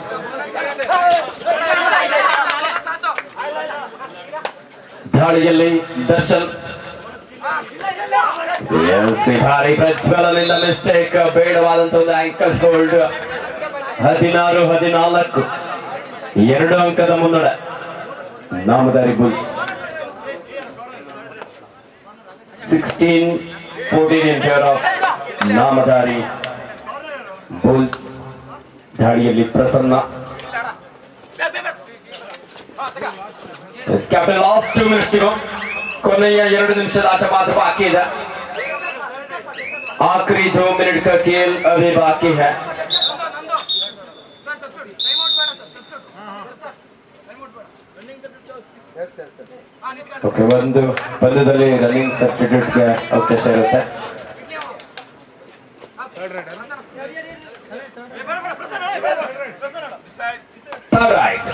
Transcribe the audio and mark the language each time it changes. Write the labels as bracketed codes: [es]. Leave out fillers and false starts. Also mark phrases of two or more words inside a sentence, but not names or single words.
[kn] ದಾಳಿಯಲ್ಲಿ ದರ್ಶನ್ ಭಾರಿ ಪ್ರಜ್ವಲನಿಂದ ಮಿಸ್ಟೇಕ್. ಬೇಡವಾದಂತ ಒಂದು [en] ankle hold. [kn] 16-14, 2 ಅಂಕದ ಮುನ್ನಡೆ ನಾಮಧಾರಿ ಬುಲ್ಸ್. [en] 16-14 in favor of ನಾಮಧಾರಿ ಬುಲ್ಸ್. [kn] ದಾಳಿಯಲ್ಲಿ ಪ್ರಸನ್ನ. [en] captain last 2 minutes to go. [kn] ಕೊನೆಯ 2 ನಿಮಿಷದ ಆಟ ಮಾತ್ರ ಬಾಕಿ ಇದೆ. [hi] आखिरी 2 मिनट का खेल अभी बाकी है. [kn] ಓಕೆ, ಒಂದು ಪಂದ್ಯದಲ್ಲಿ [en] running substituteಗೆ [kn] ಅವಕಾಶ ಇರುತ್ತೆ. [en] third right.